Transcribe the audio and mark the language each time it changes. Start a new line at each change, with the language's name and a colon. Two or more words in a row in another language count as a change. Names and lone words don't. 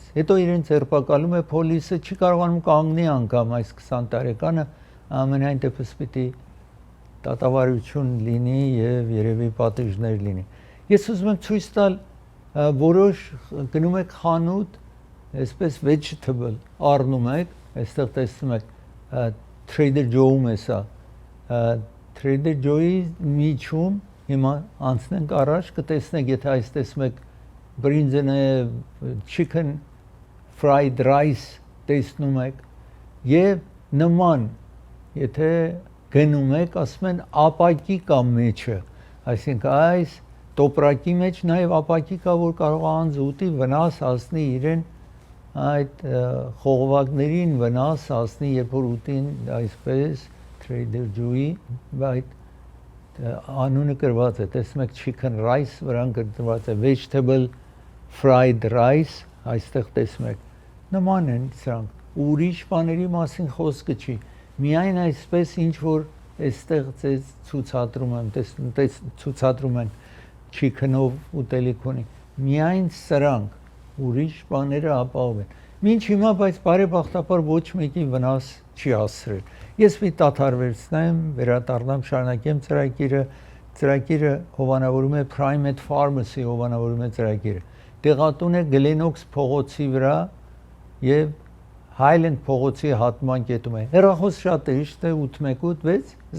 Armenian: հետո իրեն ձերբակալում է պոլիսը, չի կարողանում կանգնի անգամ այս 20 տարեկանը, ամենայն դեպս պիտի դատավարություն լինի եւ երևի պատիժներ լինի։ Ես ուզում եմ ցույց տալ որոշ գնում եք խանութ, այսպես vegetable առնում եք, այստեղ տեսնում եք Trader Joe-ում է սա։ Trader Joe-ի միջում հիմա անցնենք առաջ, կտեսնեք, եթե այս տեսնում եք բրինձն է,
English: chicken fried rice
Armenian: տեսնում եք եւ նման, եթե գնում եք, ասում են ապակի կամ մեջը, այսինքն այս տոպրակի մեջ նաեւ ապակի կա, որ կարող է անձ ուտի վնաս հասնի իրեն այդ խողովակներին վնաս հասնի, երբ որ ուտին այսպես Trader Joe-ի, բայց անունը գրված է, տեսնում եք
English: chicken rice,
Armenian: վրան գրված է
English: vegetable fried rice,
Armenian: այստեղ տեսնում եք, նման են սրանք, ուրիշ բաների մասին խոսքը չի, միայն այսպես ինչ որ այստեղ ձեզ ցուցադրում եմ, ցուցադրում են chicken-ով ուտելիք ունի, միայն սրանք, ուրիշ բաները ապահով են։ Մինչ հիմա, բայց բարեբախտաբար ոչ մեկին վնաս չի հասցրել։ Ես մի դադարվեցնեմ, վերադառնամ, շարունակեմ ծրագիրը հովանավորում է Primate Pharmacy հովանավորում է ծրագիրը։ Տեղատուն է Գլենոքս փողոցի վրա եւ Highland փողոցի հատման կետում է։ Հեռախոս շատ է, իշտ է 818